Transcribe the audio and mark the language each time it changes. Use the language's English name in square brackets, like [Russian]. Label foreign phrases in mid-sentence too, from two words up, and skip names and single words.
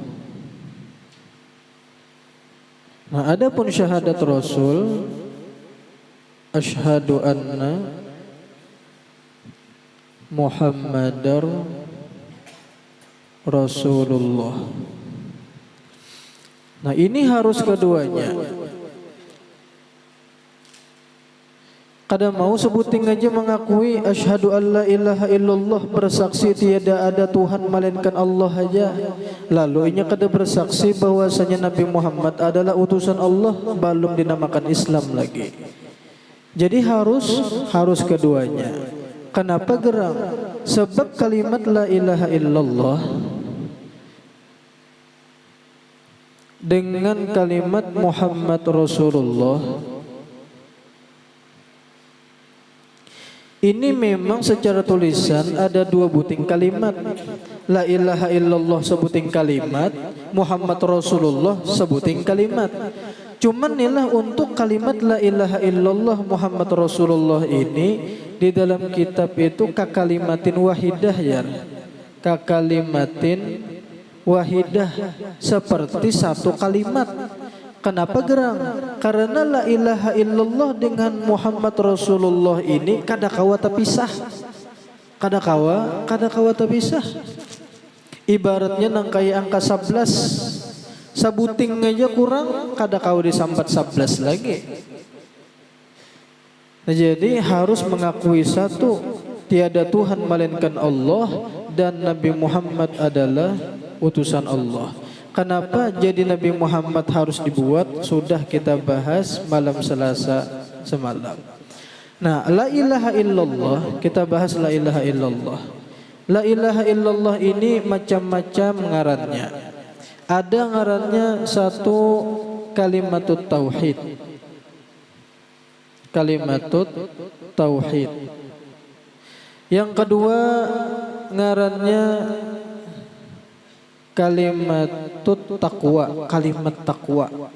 [Indonesian] Nah, adapun syahadat rasul, [Arabic] asyhadu anna Muhammadar Rasulullah. [Indonesian] Nah, ini harus keduanya. [Banjar] Kada mau sebuting aja mengakui [Arabic] asyhadu alla ilaha illallah, [Indonesian] bersaksi tiada ada Tuhan melainkan Allah aja. [Banjar] Lalu inya kada bersaksi bahwasanya Nabi Muhammad adalah utusan Allah, belum dinamakan Islam lagi. [Indonesian] Jadi harus keduanya. Kenapa geram? [Banjar] Sebab kalimat [Arabic] la ilaha illallah [Banjar] dengan kalimat [Arabic] Muhammad Rasulullah [Banjar] ini memang secara tulisan ada 2 buting kalimat. [Arabic] La ilaha illallah [Banjar] sebuting kalimat, [Arabic] Muhammad Rasulullah [Banjar] sebuting kalimat. [Indonesian] Cuman inilah untuk kalimat [Arabic] la ilaha illallah Muhammad Rasulullah [Indonesian] ini di dalam kitab itu [Arabic] kakalimatin wahidah [Indonesian] ya. [Arabic] Kakalimatin wahidah seperti satu kalimat. [Banjar] Kenapa gerang? Karena [Arabic] la ilaha illallah [Banjar] dengan [Arabic] Muhammad Rasulullah [Banjar] ini kadakawa terpisah. Kadakawa terpisah. Ibaratnya nang kayak angka 11. Sabuting aja kurang kadakawa disambat 11 lagi. Nah, [Indonesian] jadi harus mengakui satu, tiada Tuhan melainkan Allah dan Nabi Muhammad adalah utusan Allah. Kenapa jadi Nabi Muhammad harus dibuat? Sudah kita bahas malam Selasa semalam. Nah, [Arabic] la ilaha illallah, [Indonesian] kita bahas [Arabic] la ilaha illallah. La ilaha illallah [Banjar] ini macam-macam ngarannya. Ada ngarannya satu [Arabic] kalimatut tauhid. Kalimatut tauhid. [Banjar] Yang kedua ngarannya [Arabic] kalimatut taqwa, [Banjar] kalimat taqwa.